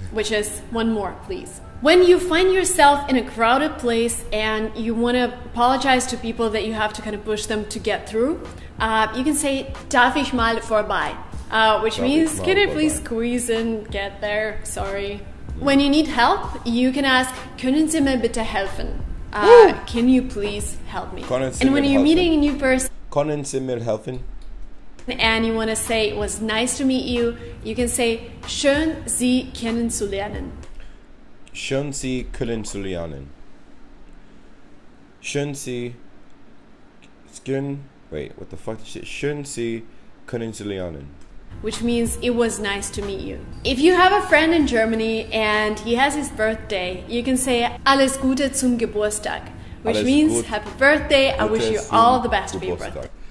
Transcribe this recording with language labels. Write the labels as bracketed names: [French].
[English] Which is, one more, please. When you find yourself in a crowded place and you want to apologize to people that you have to kind of push them to get through, you can say, [German] "Darf ich mal vorbei?" [English] Which means, can I please squeeze in, get there, sorry. When you need help, you can ask, [German] "Können Sie mir bitte helfen?" [English] Can you please help me? And when you're meeting a new person, [German] "Können Sie mir helfen?" [English] and you want to say, "It was nice to meet you," you can say, [German] "Schön, Sie kennenzulernen." Schön, Sie kennenzulernen. Schön, Sie... [English] Wait, what the fuck is shit? [German] Schön, Sie kennenzulernen. [English] Which means it was nice to meet you. If you have a friend in Germany and he has his birthday, you can say [German] "Alles Gute zum Geburtstag," [English] which means happy birthday, I wish you all the best for your birthday.